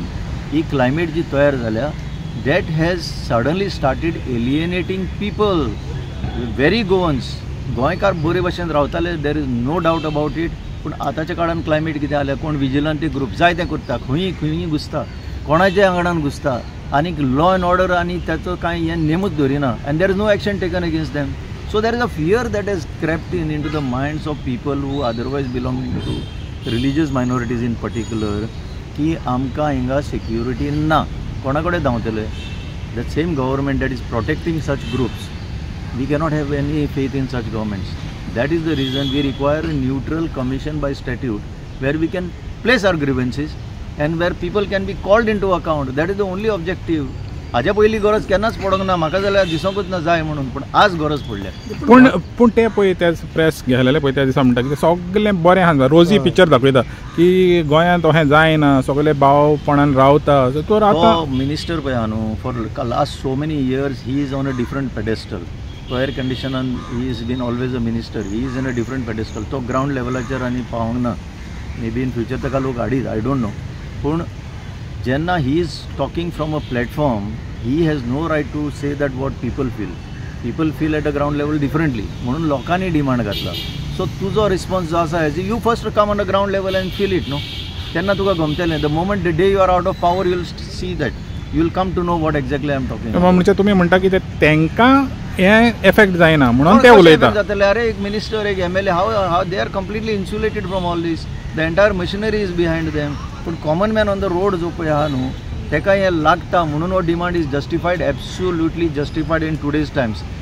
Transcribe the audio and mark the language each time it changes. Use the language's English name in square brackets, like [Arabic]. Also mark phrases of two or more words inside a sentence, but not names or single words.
[Konkani] ही क्लायमेट जी तयार जाल्या [English] that has suddenly started alienating people, very Goans. [Konkani] गोंयकार बरे भशेन रावताले, [English] there is no doubt about it. [Konkani] पूण आतांच्या काळान क्लायमेट कितें जालें, कोण विजिलंट ग्रूप जाय तें करता, खंयी घुसता, कोणाच्या आंगणान घुसता, आनी [English] law and order [Konkani] आनी ताचो कांय हें नेमूच धरिना, [English] and there is no action taken against them. So there is a fear that has crept into the minds of people who otherwise belonging to religious minorities in particular, [Konkani] की आमकां हिंगा security ना, कोणा कडेन धांवतले. [English] That same government that is protecting such groups, we cannot have any faith in such governments. That is the reason we require a neutral commission by statute where we can place our grievances and where people can be called into account. That is the only objective. [Konkani] हाज्या पयलीं गरज केन्नाच पडोंक ना म्हाका, जाल्यार दिसोंकूच ना जाय म्हणून, पूण आज गरज पडल्या. पूण ते पळय ते प्रेस घेतलेले पळय त्या दिसा म्हणटा की सगळें बरें आसा, रोजी पिक्चर दाखयता की गोंयांत अशें जायना, सगळे भावपणान रावता. तो रावता. मिनिस्टर पळय आहा न्हू, [English] for last so many years he is on a different pedestal. [Konkani] तो एअर कंडिशनान [English] he is been always a minister, he is in a different pedestal. [Konkani] तो ग्राउंड लेवलाचेर आनी पावोंक ना. [English] may be in future [Konkani] ताका लोक हाडीत, [English] I don't know. [Konkani] पूण जेन्ना [English] he is talking from a platform, he has no right to say that what people feel at a ground level differently. [Konkani] म्हणून लोकांनी डिमांड घातला. सो तुजो रिस्पॉन्स जो आसा [English] as you first come on the ground level and feel it, no, [Konkani] तेन्ना तुका गमतलें. [English] the moment the day you are out of power you will see that, you will come to know what exactly I am talking. [Konkani] म्हणजे तुमी म्हणटा की तांकां हें एफेक्ट जायना म्हणून ते उलयता. जातले अरे एक मिनिस्टर, एक MLA, [English] how they are completely insulated from all these. the entire machinery is behind them. [Konkani] पूण कॉमन मॅन ऑन द रोड जो पळय आहा न्हू, तेका हें लागता म्हणून हो [English] demand is justified, absolutely justified in today's times.